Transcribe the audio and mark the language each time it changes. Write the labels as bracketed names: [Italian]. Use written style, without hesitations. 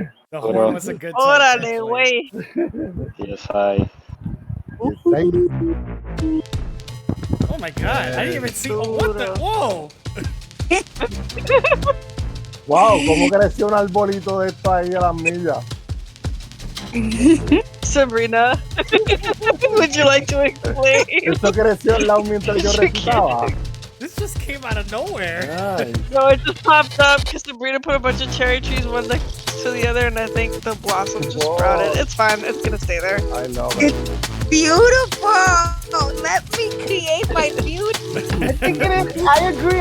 [English] The horn was a good touch. [Spanish] Órale, güey. [English] Yes, I. Oh my god, I didn't even see. Oh, what the? Whoa! [Spanish] Wow, cómo creció un arbolito de esto ahí a las millas. [English] Sabrina, would you like to explain? [Spanish] Esto creció al lado mientras yo recitaba. [English] This just came out of nowhere. Nice. No, it just popped up because Sabrina put a bunch of cherry trees one next to the other, and I think the blossom just sprouted. It's fine. It's gonna stay there. I love it. Beautiful. Let me create my beauty. I think it is. I agree.